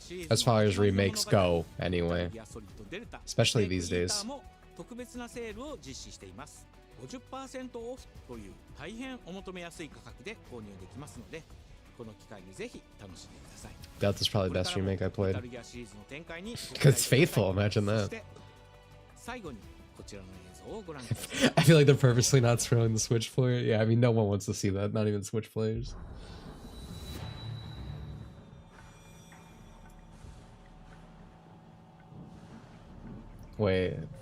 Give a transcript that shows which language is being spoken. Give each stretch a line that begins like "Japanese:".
English: As far as remakes go, anyway. Especially these days.
Japanese: 特別なセールを実施しています。50% オフという大変お求めやすい価格で購入できますので、この機会にぜひ楽しんでください。
English: Delta's probably the best remake I played. Because it's faithful, imagine that.
Japanese: 最後にこちらの映像をご覧ください。
English: I feel like they're purposely not throwing the Switch player. Yeah, I mean no one wants to see that, not even Switch players. Wait.